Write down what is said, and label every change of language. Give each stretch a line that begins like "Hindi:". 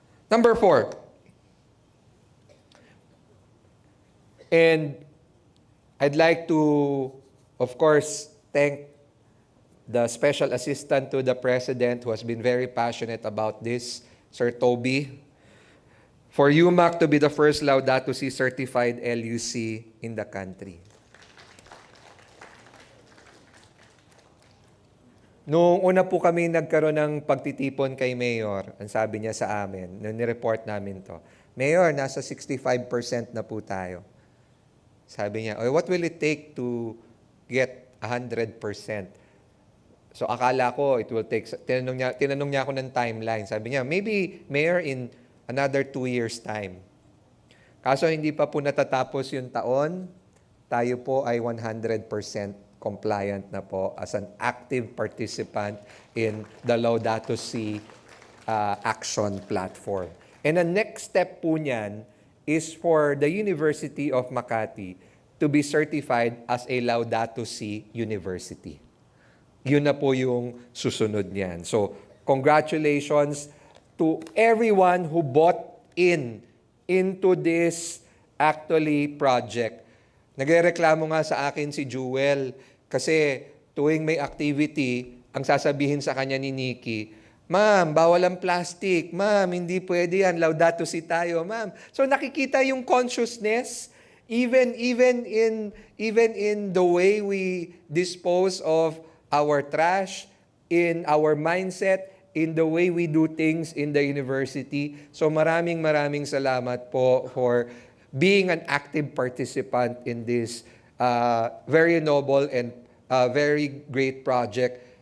English: Number 4, and I'd like to, of course, thank the Special Assistant to the President who has been very passionate about this, Sir Toby, for UMAC to be the first Laudato Si certified LUC in the country.
Filipino: Noong una po kami nagkaroon ng pagtitipon kay Mayor, ang sabi niya sa amin, nung nireport namin to, Mayor, nasa 65% na po tayo. Sabi niya,
English: "Oh, what will it take to get 100%?
Filipino: So akala ko
English: it will take,
Filipino: tinanong niya ako ng timeline. Sabi niya,
English: maybe Mayor in another 2 years time.
Filipino: Kaso hindi pa po natatapos yung taon, tayo po ay 100% compliant na po
English: as an active participant in the Laudato Si action platform. And the next step
Filipino: po niyan
English: is for the University of Makati to be certified as a Laudato Si University.
Filipino: Yun na po yung susunod niyan.
English: So, congratulations to everyone who bought into this actually project.
Filipino: Nagrereklamo nga sa akin si Jewel kasi tuwing may activity, ang sasabihin sa kanya ni Nikki, "Ma'am, bawal ang plastic. Ma'am, hindi pwede yan. Laudato Si tayo, ma'am."
English: So
Filipino: nakikita yung
English: consciousness even in the way we dispose of our trash, in our mindset, in the way we do things in the university. So
Filipino: maraming salamat po
English: for being an active participant in this very noble and very great project.